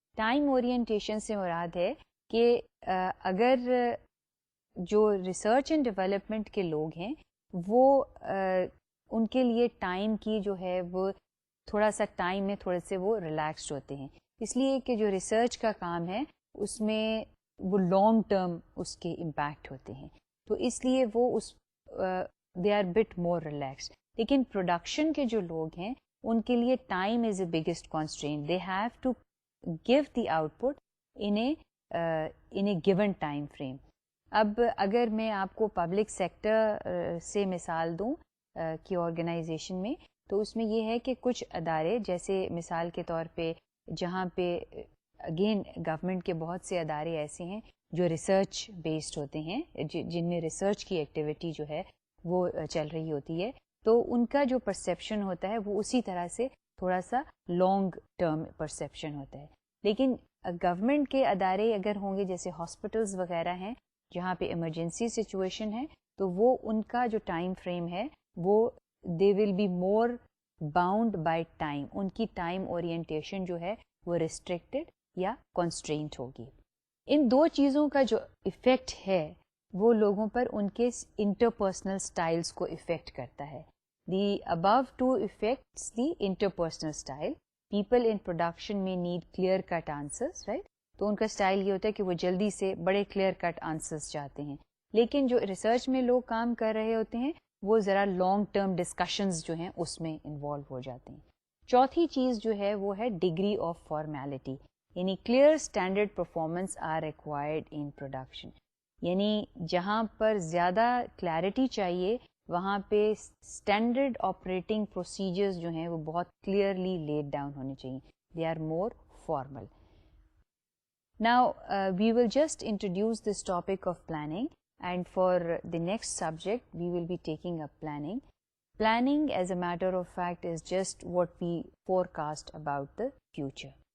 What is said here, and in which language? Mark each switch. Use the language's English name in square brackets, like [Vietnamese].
[Urdu] Time orientation سے مراد ہے کہ اگر جو ریسرچ اینڈ ڈیولپمنٹ کے لوگ ہیں وہ ان کے لیے ٹائم کی جو ہے وہ تھوڑا سا ٹائم میں تھوڑے سے وہ ریلیکسڈ ہوتے ہیں اس لیے کہ جو ریسرچ کا کام ہے اس میں وہ لانگ ٹرم اس کے امپیکٹ ہوتے ہیں تو اس لیے وہ [English] They are but more relaxed. [Urdu] لیکن پروڈکشن کے جو لوگ ہیں ان کے لیے [English] Time is a biggest constraint. They have to give the output in a given time frame. [Urdu] اب اگر میں آپ کو پبلک سیکٹر سے مثال دوں کہ آرگنائزیشن میں تو اس میں یہ ہے کہ کچھ ادارے جیسے مثال کے طور پہ جہاں پہ اگین گورنمنٹ کے بہت سے ادارے ایسے ہیں جو ریسرچ بیسڈ ہوتے ہیں جن میں ریسرچ کی ایکٹیویٹی جو ہے وہ چل رہی ہوتی ہے تو ان کا جو پرسیپشن ہوتا ہے وہ اسی طرح سے تھوڑا سا لانگ ٹرم پرسیپشن ہوتا ہے. لیکن گورنمنٹ کے ادارے اگر ہوں گے جیسے ہاسپٹلز وغیرہ ہیں جہاں پہ ایمرجنسی سچویشن ہے تو وہ ان کا جو ٹائم فریم ہے وہ [English] They will be more bound by time. [Urdu] ان کی ٹائم اورینٹیشن جو ہے وہ ریسٹرکٹیڈ یا کنسٹرینٹ ہوگی. ان دو چیزوں کا جو ایفیکٹ ہے وہ لوگوں پر ان کے انٹرپرسنل سٹائلز کو افیکٹ کرتا ہے. [English] The above two affects the interpersonal style. People in production میں need clear cut answers right. [Urdu] تو ان کا سٹائل یہ ہوتا ہے کہ وہ جلدی سے بڑے کلیئر کٹ آنسرس چاہتے ہیں. لیکن جو ریسرچ میں لوگ کام کر رہے ہوتے ہیں وہ ذرا لانگ ٹرم ڈسکشنز جو ہیں اس میں انوالو ہو جاتے ہیں. چوتھی چیز جو ہے وہ ہے ڈگری آف فارمیلٹی. یعنی [English] Clear standard performance are required in production. [Urdu] یعنی جہاں پر زیادہ کلیئرٹی چاہیے وہاں پہ اسٹینڈرڈ آپریٹنگ پروسیجرز جو ہیں وہ بہت کلیئرلی لیڈ ڈاؤن ہونے چاہیے. [English] They are more formal. Now we will just introduce this topic of planning, and for the next subject we will be taking up planning. Planning as a matter of fact is just what we forecast about the future.